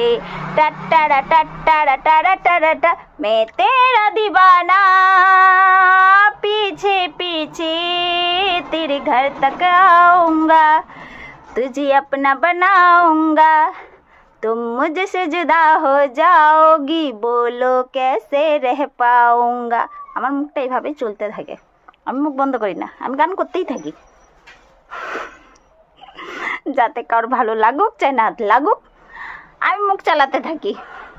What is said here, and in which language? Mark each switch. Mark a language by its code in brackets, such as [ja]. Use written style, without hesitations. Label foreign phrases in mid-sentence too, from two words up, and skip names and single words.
[hi] टट्टारा टट्टारा टरा टरा टा, मैं तेरा दीवाना पीछे पीछे तेरे घर तक आऊँगा, तुझे अपना बनाऊँगा, तुम मुझसे जुदा हो जाओगी, बोलो कैसे रह पाऊँगा। [bn] আমার মুখটা এইভাবেই চলতে থাকে, আমি মুখ বন্ধ করি না, আমি গান করতেই থাকি, যাতে কারোর ভালো লাগুক চাই না লাগুক, আমি মুখ চালাতে থাকি।